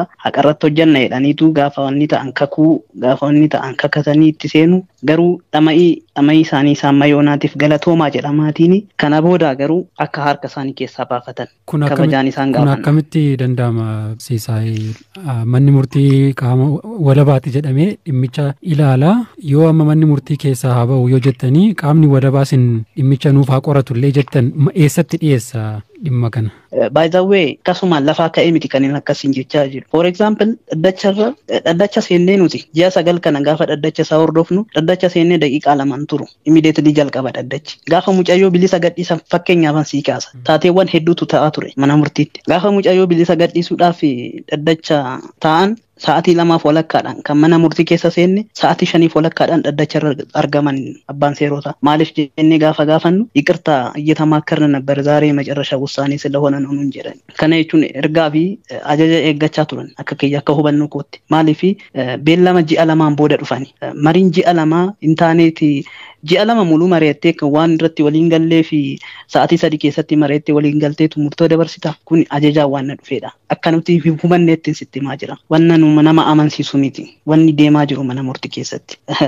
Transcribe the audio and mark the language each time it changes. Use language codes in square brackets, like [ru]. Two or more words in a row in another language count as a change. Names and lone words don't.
[om] Haqarratti hojjanna jedhaniitu gaafa wanni ta'an kakatanii itti seenu garuu dhama'ii isaanii isaan mayoonaatiif galatoomaa jedha maatiin kana booda garuu akka harka isaanii keessaa baafatan kabajaan isaan gaafatan. Kun akkamitti danda'ama Siisaay? Manni murtii qaama walabaati jedhamee dhimmicha ilaala yoo amma manni murtii keessaa haa ba'u yoo jettanii qaamni walabaa sin dhimmicha nuuf haa qoratullee jettan eessatti dhiyeessa dhimma kana? [en] By the way, [om] kasumaan lafaa ka'ee miti kan inni akkasiin jechaa jiru. [en] For example, [om] dhaddacha seennee nuti ji'a 9 kana gaafa dhaddacha isaa hordofnu dhaddacha seennee daqiiqaa 2 turu. Immediately jalqaba dhaddachi. Gaafa mucayyoo bilisa gadhiisan fakkeenyaaf sii kaasa. Taateewwan hedduutu ta'aa ture mana murtiitti. Gaafa mucayyoo bilisa gadhiisuudhaaf dhaddacha ta'an sa'aatii 2 walakkaadhaan kan mana murtii keessa seenne sa'aatii 5 walakkaadhaan dhaddacha argaman abbaan seerotaa. Maaliif jennee gaafa gaafannu [am] ይቅርታ እየተማከርን ነበር ዛሬ መጨረሻ ውሳኔ ስለሆነ ነው እንጀራን [om] kana jechuun ergaa fi ajaja eeggachaa turan akka kiyya akka hubannoo kootti maaliif beellama ji'a lamaan booda dhufani mariin ji'a lamaa intaaneeti ji'a lama muluu mareettee kan waan irratti waliin gallee fi sa'aatii 3 keessatti mareettee waliin galteetu murtoo dabarsita kun ajajaa waan dhufeedha akka nuti hubanneetti sitti maa jira wanna nu nama amansiisu miti wanni deemaa jiru mana murtii keessatti